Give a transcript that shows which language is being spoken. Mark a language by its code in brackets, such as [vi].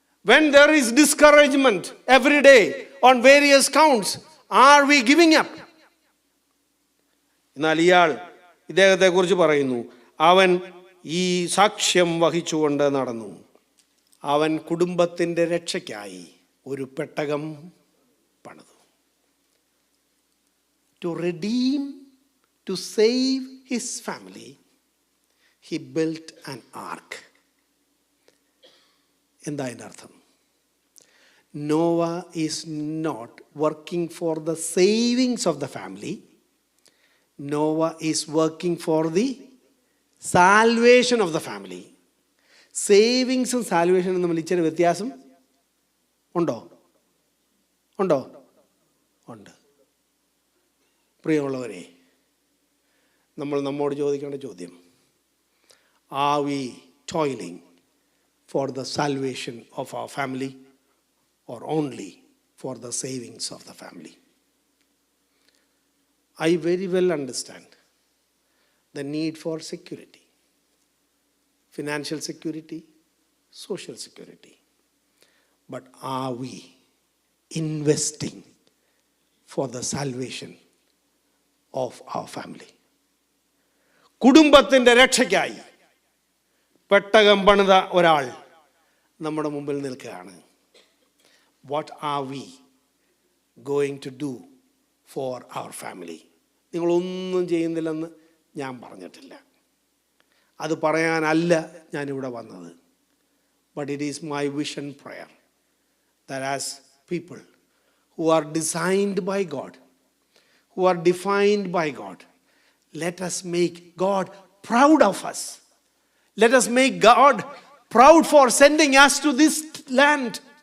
[en] When there is discouragement every day on various counts, are we giving up? [ml] എന്നാൽ ഇദ്ദേഹത്തെ കുറിച്ച് പറയുന്നു, അവൻ ഈ സാക്ഷ്യം വഹിച്ചുകൊണ്ട് നടന്നു. അവൻ കുടുംബത്തിൻ്റെ രക്ഷയ്ക്കായി ഒരു പെട്ടകം പണിതു. [en] To redeem, to save his family, he built an ark. [ml] എന്താ അതിൻ്റെ അർത്ഥം? [en] Noah is not working for the savings of the family. Noah is working for the salvation of the family. [ml] സേവിങ്സും സാൽവേഷനും തമ്മിൽ ഇച്ചിരി വ്യത്യാസം ഉണ്ടോ? ഉണ്ട്. പ്രിയമുള്ളവരെ, നമ്മോട് ചോദിക്കേണ്ട ചോദ്യം, [en] are we toiling for the salvation of our family or only for the savings of the family? I very well understand the need for security, financial security, social security. But are we investing for the salvation of our family? [ml] കുടുംബത്തിൻ്റെ രക്ഷയ്ക്കായി പെട്ടകം പണിത ഒരാൾ നമ്മുടെ മുമ്പിൽ നിൽക്കുകയാണ്. [en] What are we going to do for our family? [ml] നിങ്ങളൊന്നും ചെയ്യുന്നില്ലെന്ന് ഞാൻ പറഞ്ഞിട്ടില്ല, അത് പറയാനല്ല ഞാനിവിടെ വന്നത്. [en] But it is my vision prayer that as people who are designed by God, who are defined by God, let us make God proud of us. Let us make God proud for sending us to this land.